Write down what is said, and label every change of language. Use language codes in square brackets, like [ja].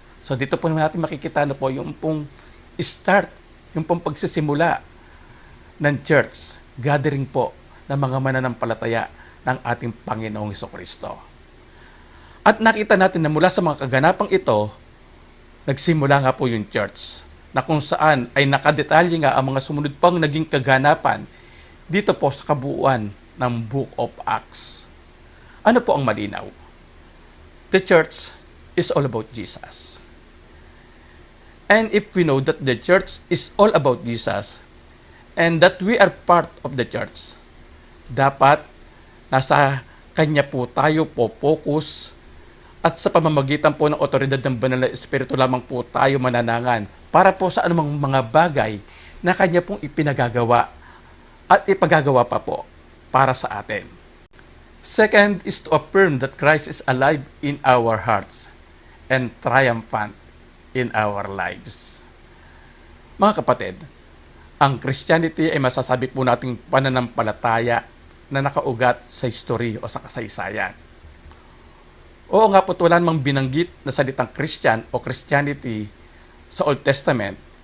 [tl] So dito po natin makikita na po yung pong start, yung pong pagsisimula ng church, gathering po ng mga mananampalataya ng ating Panginoong Hesukristo. At nakita natin na mula sa mga kaganapang ito, nagsimula nga po yung church, na kung saan ay nakadetalye nga ang mga sumunod pang naging kaganapan dito po sa kabuuan ng Book of Acts. Ano po ang malinaw? [en] The church is all about Jesus. And if we know that the church [tl] is all about Jesus and that we are part of the church, dapat nasa Kanya po tayo po focus at sa pamamagitan po ng otoridad ng Banal na Espiritu lamang po tayo mananangan para po sa anumang mga bagay na Kanya pong ipinagagawa at ipagagawa pa po para sa atin. [en] Second is to affirm that Christ is alive in our hearts and triumphant in our lives. [tl] Mga kapatid, ang Christianity ay masasabi po nating pananampalataya na nakaugat sa history o sa kasaysayan. Oo nga po't wala namang binanggit na salitang Christian o Christianity sa Old Testament.